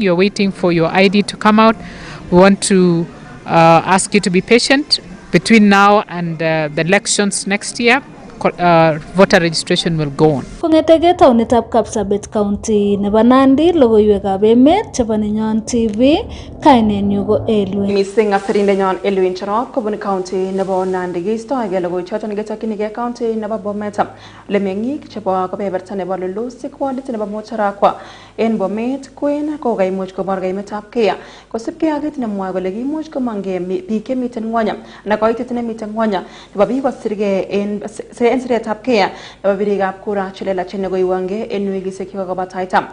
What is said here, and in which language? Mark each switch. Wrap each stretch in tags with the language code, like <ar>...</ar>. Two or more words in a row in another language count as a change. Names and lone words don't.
<en>You're waiting for your ID to come out. We want to ask you to be patient between now and the elections next year. Voter registration will go on.</en> <kln>Kongetege taunitab Kapsabet County nebo Nandi, logoiywekab emet chebo Nenyon TV, kainenyu ko Elwin. Missing asirindenyon Elwin Cherop kobun county nebo Nandi kistoege logoichoton ketokyinige county nebo Bomet. Lemeng'ik chebo kebeberta nebo Lulusik wardit nebo Mocharakwa en Bomet kwen kokaimuch kobor kaimetab kea kosibge ak kit nemwoe kole kimuch komangei biik chemiten ng'wony na koitet nemiten ng'wony nebo biik kosirgei en siretab kea nebo birikab kura chelelachen nekoiwangei en wikisiek chekokobataita.</kln>